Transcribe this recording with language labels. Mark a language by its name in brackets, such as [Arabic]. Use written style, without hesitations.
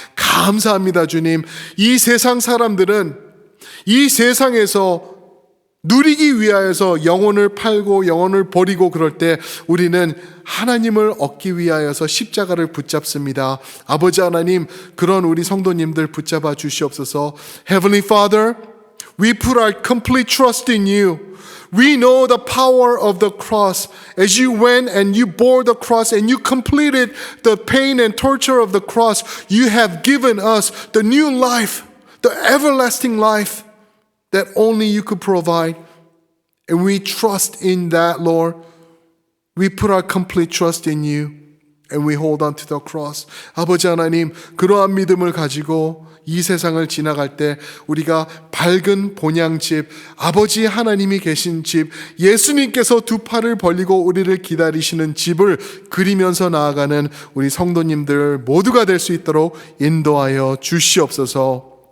[Korean] 감사합니다, 주님. 이 세상 사람들은 이 세상에서 누리기 위하여서 영혼을 팔고 영혼을 버리고 그럴 때 우리는 하나님을 얻기 위하여서 십자가를 붙잡습니다. 아버지 하나님, 그런 우리 성도님들 붙잡아 주시옵소서. [English] Heavenly Father, we put our complete trust in you. We know the power of the cross. As you went and you bore the cross and you completed the pain and torture of the cross, you have given us the new life, the everlasting life that only you could provide. And we trust in that, Lord. We put our complete trust in you and we hold on to the cross. [Korean] 아버지 하나님, 그러한 믿음을 가지고 이 세상을 지나갈 때 우리가 밝은 본향집, 아버지 하나님이 계신 집, 예수님께서 두 팔을 벌리고 우리를 기다리시는 집을 그리면서 나아가는 우리 성도님들 모두가 될 수 있도록 인도하여 주시옵소서.